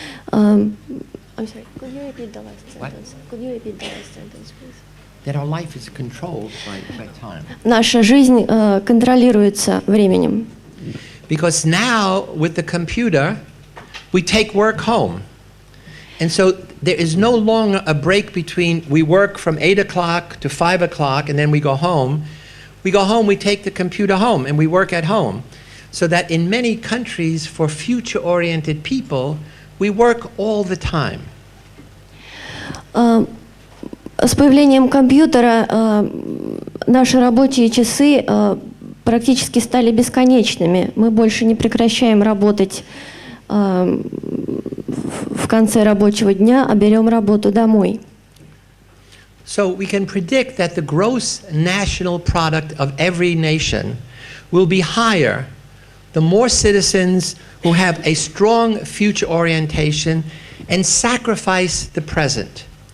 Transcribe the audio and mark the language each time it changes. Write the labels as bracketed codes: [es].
[en] I'm sorry, could you repeat the last sentence? Could you repeat the last sentence, please? That our life is controlled by time. [ru] Наша жизнь контролируется временем. [en] Because now with the computer, we take work home. And so there is no longer a break between we work from 8 o'clock to 5 o'clock and then we go home. We go home, we take the computer home and we work at home. So that in many countries for future-oriented people, we work all the time. [ru] С появлением компьютера наши рабочие часы практически стали бесконечными. Мы больше не прекращаем работать в конце рабочего дня, а берем работу домой. [en] So we can predict that the gross national product of every nation will be higher the more citizens who have a strong future orientation and sacrifice the present.